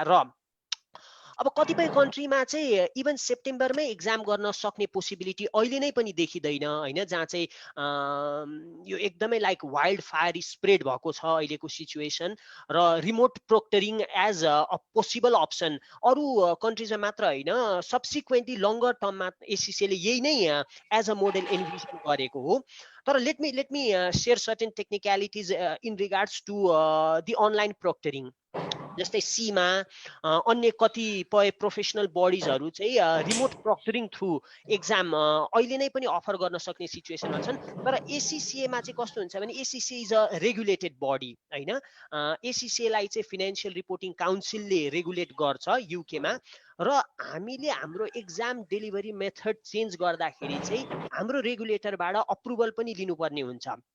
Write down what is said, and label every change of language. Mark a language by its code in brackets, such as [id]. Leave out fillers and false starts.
[ne] र अब कतिपय कन्ट्रीमा चाहिँ इभन सेप्टेम्बरमै एक्जाम गर्न सक्ने पोसिबिलिटी अहिले नै पनि देखिँदैन होइन, जहाँ चाहिँ यो एकदमै लाइक वाइल्ड फायर स्प्रेड भएको छ अहिलेको सिचुएसन र remote प्रोक्टरिङ as a possible option अरू कन्ट्रिजमा मात्र होइन सब्सिक्वेन्टली लङ्गर टर्ममा एसिसीले यही नै एज अ मोडल एन्भिजन गरेको हो। [en] तर let me share certain technicalities in regards to the online proctoring. [ne] जस्तै सीमा अन्य कतिपय प्रोफेसनल बडिजहरू चाहिँ रिमोट प्रोक्टरिङ थ्रु एक्जाम अहिले नै पनि अफर गर्न सक्ने सिचुएसनमा छन्। तर एसिसिएमा चाहिँ कस्तो हुन्छ भने ACC [en] is a regulated body [ne] होइन। एसिसिएलाई चाहिँ फाइनेन्सियल रिपोर्टिङ काउन्सिलले रेगुलेट गर्छ युकेमा र हामीले हाम्रो एक्जाम डेलिभरी मेथड चेन्ज गर्दाखेरि चाहिँ हाम्रो रेगुलेटरबाट अप्रुभल पनि लिनुपर्ने हुन्छ।